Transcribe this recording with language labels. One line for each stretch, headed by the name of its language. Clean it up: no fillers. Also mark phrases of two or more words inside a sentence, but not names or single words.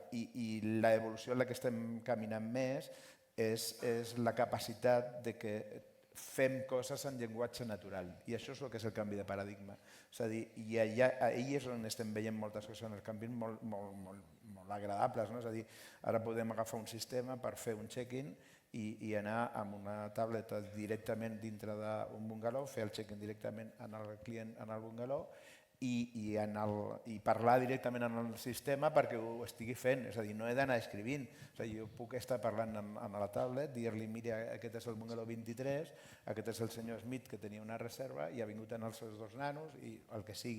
Catalan: I l'evolució en la que estem caminant més és la capacitat de que fem coses en llenguatge natural. I això és el que és el canvi de paradigma. És a dir, i ahir és on estem veient moltes coses en el càmping molt agradables. És a dir, ara podem agafar un sistema per fer un check-in i anar amb una tauleta directament dintre d'un bungalow, fer el check-in directament en el client en el bungalow i parlar directament en el sistema perquè ho estigui fent. És a dir, no he d'anar escrivint. És a dir, jo puc estar parlant en la tablet, dir-li, mira, aquest és el bungalow 23, aquest és el senyor Smith que tenia una reserva i ha vingut en els seus 2 nanos i el que sigui.